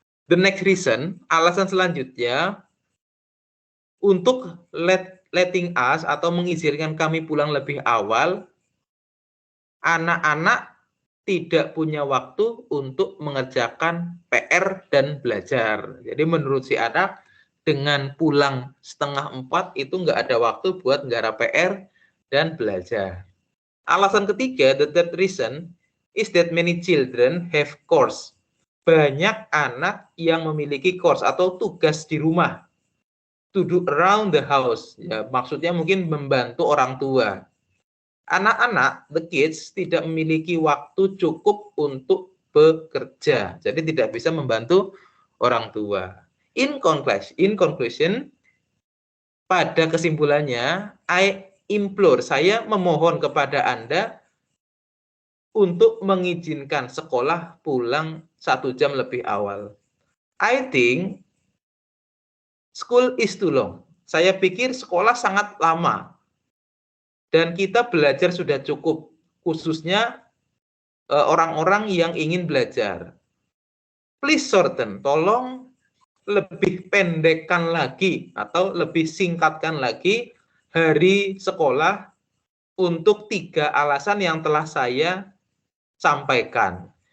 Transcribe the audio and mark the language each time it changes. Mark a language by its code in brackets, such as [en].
[en] The next reason, [id] alasan selanjutnya, untuk [en] letting us [id] atau mengizinkan kami pulang lebih awal, anak-anak tidak punya waktu untuk mengerjakan PR dan belajar. Jadi menurut si anak, dengan pulang setengah 4 itu nggak ada waktu buat nggarap PR dan belajar. Alasan ketiga, [en] the third reason, is that many children have course. [id] Banyak anak yang memiliki course atau tugas di rumah. [en] To do around the house, [id] ya, maksudnya mungkin membantu orang tua. Anak-anak, [en] the kids, [id] tidak memiliki waktu cukup untuk bekerja, jadi tidak bisa membantu orang tua. [en] In conclusion, [id] pada kesimpulannya, [en] I implore, [id] saya memohon kepada Anda untuk mengizinkan sekolah pulang 1 jam lebih awal. [en] I think school is too long. [id] Saya pikir sekolah sangat lama. Dan kita belajar sudah cukup, khususnya orang-orang yang ingin belajar. [en] Please shorten, [id] tolong lebih pendekkan lagi atau lebih singkatkan lagi hari sekolah untuk 3 alasan yang telah saya sampaikan.